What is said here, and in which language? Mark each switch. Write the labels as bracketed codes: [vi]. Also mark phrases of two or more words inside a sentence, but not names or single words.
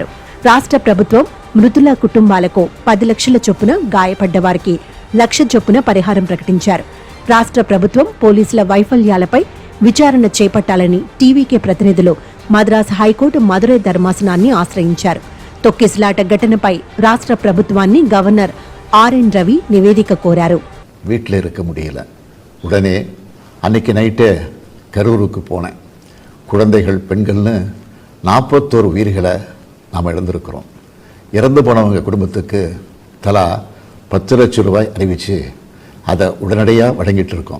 [te] రాష్ట్ర ప్రభుత్వం మృతుల కుటుంబాలకు 10 లక్షల చొప్పున, గాయపడ్డ వారికి 1 లక్ష చొప్పున పరిహారం ప్రకటించారు. రాష్ట్ర ప్రభుత్వం పోలీసుల వైఫల్యాలపై విచారణ చేపట్టాలని టీవీకే ప్రతినిధులు మద్రాసు హైకోర్టు మదురై ధర్మాసనాన్ని ఆశ్రయించారు. తొక్కిసలాట ఘటనపై రాష్ట్ర ప్రభుత్వాన్ని గవర్నర్ ఆర్ఎన్ రవి నివేదిక కోరారు. [ta] வீட்டில் இருக்க முடியல. உடனே அன்னைக்கு நைட்டே கரூருக்கு போனேன். குழந்தைகள், பெண்கள்னு 41 உயிர்களை நாம் இழந்திருக்கிறோம். இறந்து போனவங்க குடும்பத்துக்கு தலா 10 லட்சம் ரூபாய் அறிவித்து அதை உடனடியாக வழங்கிட்டு இருக்கோம்.